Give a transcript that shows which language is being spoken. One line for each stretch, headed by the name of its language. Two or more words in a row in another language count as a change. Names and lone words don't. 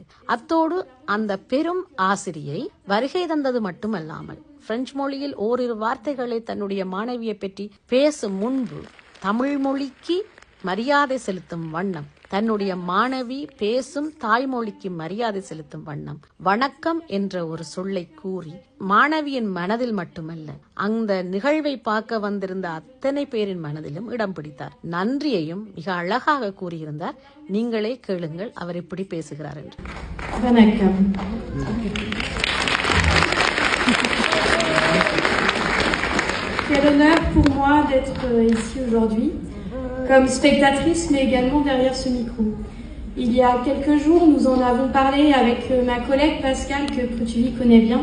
Tamil: அத்தோடு அந்த பெரும் ஆசிரியை வருகை தந்தது மட்டுமல்லாமல் பிரெஞ்சு மொழியில் ஓரிரு வார்த்தைகளை தன்னுடைய மாணவியை பற்றி பேசும் முன்பு தமிழ் மொழிக்கு மரியாதை செலுத்தும் வண்ணம், தன்னுடைய மாணவி பேசும் தாய்மொழிக்கு மரியாதை செலுத்தும் வண்ணம் வணக்கம் என்ற ஒரு சொல்லை கூறி மாணவியின் மனதில் மட்டுமல்ல, அந்த நிகழ்வை பார்க்க வந்திருந்த அத்தனை பேரின் மனதிலும் இடம் பிடித்தார். நன்றியையும் மிக அழகாக கூறியிருந்தார். நீங்களே கேளுங்கள் அவர் எப்படி பேசுகிறார் என்று. வணக்கம்.
French: Quel honneur pour moi d'être ici aujourd'hui, comme spectatrice, mais également derrière ce micro. Il y a quelques jours, nous en avons parlé avec ma collègue Pascal, que Prutuvie connaît bien.